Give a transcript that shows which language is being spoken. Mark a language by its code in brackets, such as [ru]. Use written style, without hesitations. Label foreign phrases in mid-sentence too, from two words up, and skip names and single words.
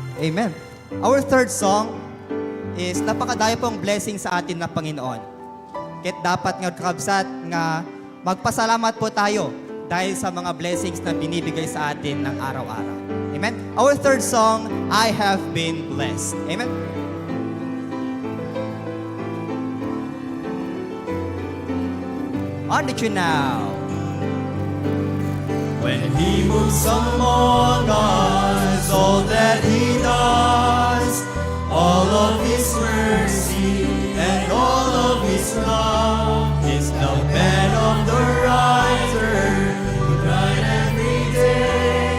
[tl] Amen. [en] Our third song is [tl] napakadayo pong blessing sa atin na Panginoon. Kaya dapat nga kakabsat nga magpasalamat po tayo dahil sa mga blessings na binibigay sa atin ng araw-araw. Amen. [en] Our third song, I Have Been Blessed. Amen. On the tune now. When He moves among us, all that He does, all of His mercy and all of His love, is the bed of the riser who cried every day.